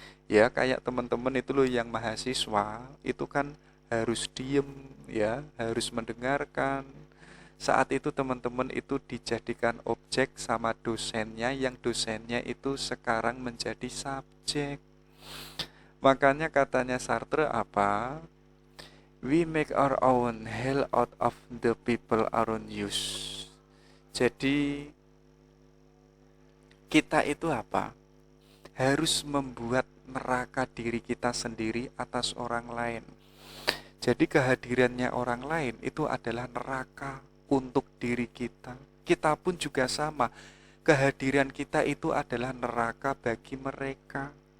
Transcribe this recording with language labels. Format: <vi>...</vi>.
<id>Ya, kayak teman-teman itu loh yang mahasiswa, itu kan harus diem ya, harus mendengarkan. Saat itu teman-teman itu dijadikan objek sama dosennya, yang dosennya itu sekarang menjadi subjek. Makanya katanya Sartre apa?</id> <en>We make our own hell out of the people around us.</en> <id>Jadi kita itu apa? Harus membuat neraka diri kita sendiri atas orang lain. Jadi kehadirannya orang lain itu adalah neraka untuk diri kita. Kita pun juga sama. Kehadiran kita itu adalah neraka bagi mereka.</id>